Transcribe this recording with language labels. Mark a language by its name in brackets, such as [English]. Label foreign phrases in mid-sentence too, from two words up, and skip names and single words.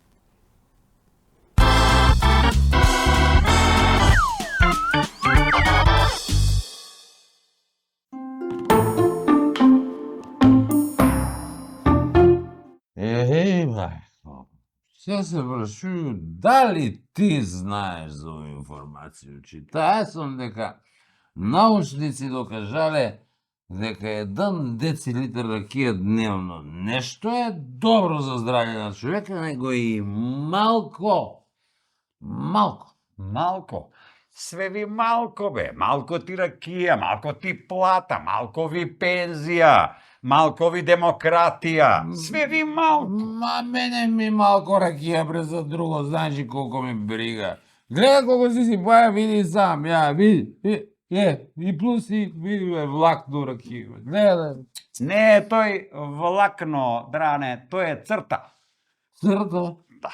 [Macedonian] Мајко, се прашуju дали ти знаеш за ову информацiju. Читаја сум дека научници докажале дека 1 децилитар ракија дневно нешто е добро за здравје на човека, него и малко. Малко. Sve vi malko, be. Malko ti rakija, malko ti plata, malko vi penzija, malko vi demokratija. Sve vi malko. Ma мене ми малко ракија bre за друго, значи колко ме брига. Гледа колко си паја, види сам, ја, види. И плюс и види бе, влак до ракија. Гледа, Не е тој влакно, Дране, тој е црта. црта. Да.